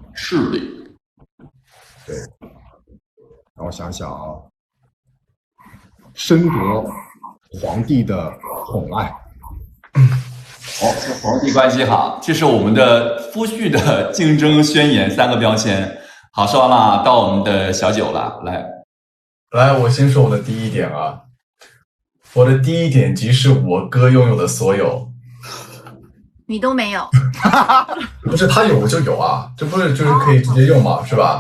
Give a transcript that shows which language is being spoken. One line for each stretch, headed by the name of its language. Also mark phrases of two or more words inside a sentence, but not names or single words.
Chinese: 對，然後想想啊，深得皇帝的寵愛。好，跟皇帝關係好，這是我們的夫婿的競爭宣言3個標籤。好，說完了，到我們的小九了，來，我先說我的第一點啊，我的第一點即是我哥擁有的所有，你都沒有，不是他有我就有啊，這不是就是可以直接用嘛，是吧？